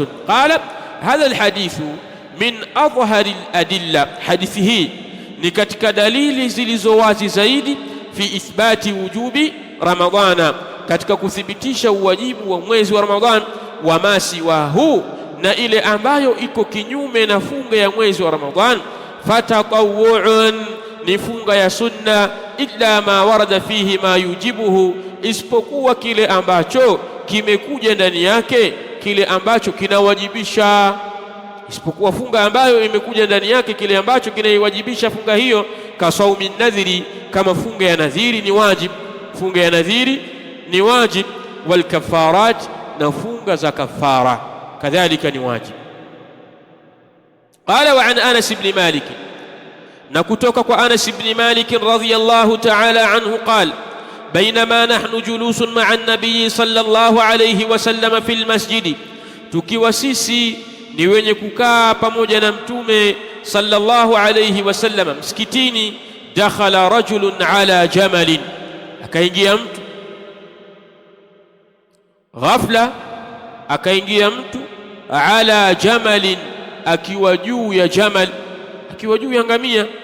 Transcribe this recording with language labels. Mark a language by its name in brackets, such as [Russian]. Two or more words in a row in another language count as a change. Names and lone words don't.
[Arabic] قال، هذا الحديث من أظهر الأدلة, [Swahili] hadithi hii ni katika dalili zilizo wazi zaidi [Arabic] في إثبات وجوب [Swahili] Ramadhana, katika kuthibitisha uwajibu wa mwezi wa Ramadhan, [Arabic] وما سواه, [Swahili] na ile ambayo iko kinyume na funga ya mwezi wa Ramadhan, fatatawwu'un, ni funga ya sunna, [Arabic] إلا ما ورد فيه ما يوجبه, [Swahili] isipokuwa kile ambacho kimekuja ndani yake kile ambacho kinawajibisha, isipokuwa funga ambayo imekuja ndani yake kile ambacho kinaiwajibisha funga hiyo. [Arabic] كصوم النذر, [Swahili] kama funga ya nadhiri ni wajib, funga ya nadhiri ni wajib. [Arabic] والكفارات, [Swahili] na funga za kafara kadhalika ni wajib. [Arabic] قال، وعن أنس بن مالك, [Swahili] na kutoka kwa Anas ibn Malik [Arabic] رضي الله تعالى عنه، قال، بينما نحن جلوس مع النبي صلى الله عليه وسلم في المسجد, [Swahili] tukiwa sisi ni wenye kukaa pamoja na mtume [Arabic] صلى الله عليه وسلم [Swahili] msikitini, [Arabic] دخل رجل على جمل, [Swahili] akaingia mtu ghafla, akaingia mtu [Arabic] على جمل, [Swahili] akiwa juu ya jamal, akiwa juu ya ngamia.